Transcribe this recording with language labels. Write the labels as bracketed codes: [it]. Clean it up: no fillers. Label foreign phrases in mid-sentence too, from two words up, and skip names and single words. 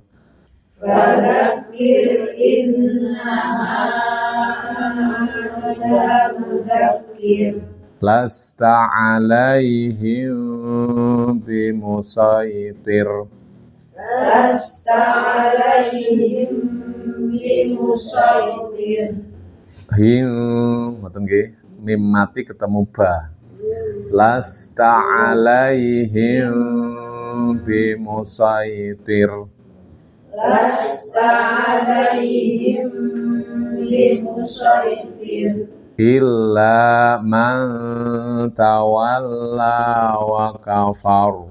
[ar] فذكر إنما أنت مذكر. لست عليهم بمصيطر. لست عليهم بمصيطر. [jv] Hing ngoten nggih, mim mati ketemu ba. [ar] لست عليهم بمصيطر. لست عليهم بمصيطر. إلا من تولى وكفر.